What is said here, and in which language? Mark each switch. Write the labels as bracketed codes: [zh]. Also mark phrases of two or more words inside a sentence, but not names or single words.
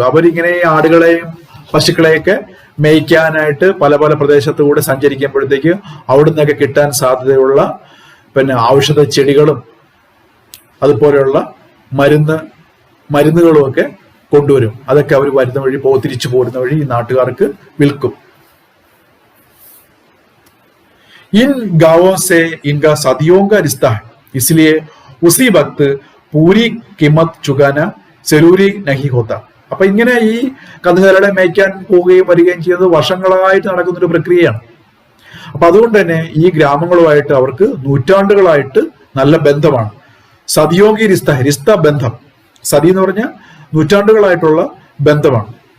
[ml] അവരിങ്ങനെ ആടുകളെയും പശുക്കളെയൊക്കെ മേയ്ക്കാനായിട്ട് പല പല പ്രദേശത്തുകൂടെ സഞ്ചരിക്കുമ്പോഴത്തേക്ക് അവിടെ നിന്നൊക്കെ കിട്ടാൻ സാധ്യതയുള്ള പിന്നെ ഔഷധ ചെടികളും അതുപോലെയുള്ള മരുന്നുകളും ഒക്കെ കൊണ്ടുവരും. അതൊക്കെ അവർ വരുന്ന വഴി തിരിച്ചു പോരുന്ന വഴി ഈ നാട്ടുകാർക്ക് വിൽക്കും. [hi] इन गांवों से इनका सदियों का रिश्ता है, इसलिए उसी वक्त पूरी कीमत चुकाना जरूरी नहीं होता. [ml] അപ്പൊ ഇങ്ങനെ ഈ കന്നുകാലികളെ മേയ്ക്കാൻ പോവുകയും വരികയും ചെയ്യുന്നത് വർഷങ്ങളായിട്ട് നടക്കുന്ന ഒരു പ്രക്രിയയാണ്. അപ്പൊ അതുകൊണ്ട് തന്നെ ഈ ഗ്രാമങ്ങളുമായിട്ട് അവർക്ക് നൂറ്റാണ്ടുകളായിട്ട് നല്ല ബന്ധമാണ്. [hi] सदियोगी रिश्ता [ml] ബന്ധം, സതി എന്ന് പറഞ്ഞാൽ നൂറ്റാണ്ടുകളായിട്ടുള്ള ബന്ധമാണ്.